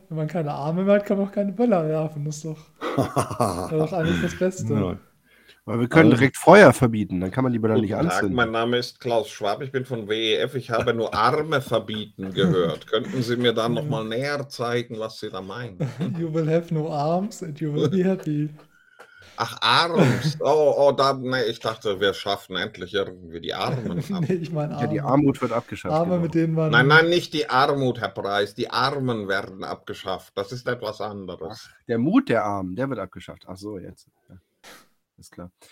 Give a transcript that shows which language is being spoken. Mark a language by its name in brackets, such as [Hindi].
[German] Wenn man keine Arme mehr hat, kann man auch keine Böller werfen. Das ist doch, eigentlich das Beste. Nein. Weil wir können direkt Feuer verbieten, dann kann man die Böller nicht anzünden. Guten Tag, mein Name ist Klaus Schwab, ich bin von WEF, ich habe nur Arme verbieten gehört. Könnten Sie mir dann nochmal näher zeigen, was Sie da meinen? [English] You will have no arms and you will be happy. [German] Ach, Arms. Nee, ich dachte, wir schaffen endlich irgendwie die Armen ab. Nee, ich meine Arme. Ja, die Armut wird abgeschafft. Arme, genau. Mit denen man... Nein, nicht die Armut, Herr Preis. Die Armen werden abgeschafft. Das ist etwas anderes. Ach, der Mut der Armen, der wird abgeschafft. Ach so, jetzt. Ja. Ist klar.